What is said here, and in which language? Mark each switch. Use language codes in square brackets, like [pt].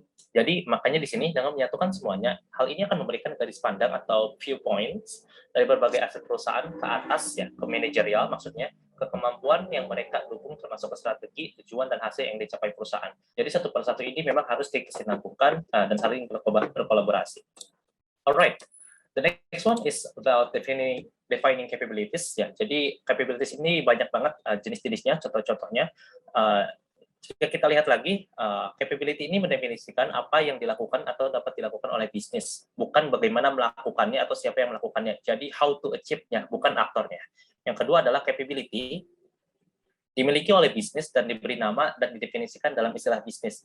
[id] Jadi makanya di sini dengan menyatukan semuanya, hal ini akan memberikan garis pandang atau viewpoints dari berbagai aset perusahaan ke atas ya, ke manajerial maksudnya, ke kemampuan yang mereka dukung termasuk ke strategi, tujuan dan hasil yang dicapai perusahaan. Jadi satu persatu ini memang harus dikesinambungkan dan saling berkolaborasi. [en] Alright, the next one is about defining capabilities ya. [id] Jadi capabilities ini banyak banget jenis-jenisnya, contoh-contohnya. Jika kita lihat lagi, capability ini mendefinisikan apa yang dilakukan atau dapat dilakukan oleh bisnis, bukan bagaimana melakukannya atau siapa yang melakukannya. Jadi [en] how to achieve- [id] nya, bukan aktornya. Yang kedua adalah capability dimiliki oleh bisnis dan diberi nama dan didefinisikan dalam istilah bisnis.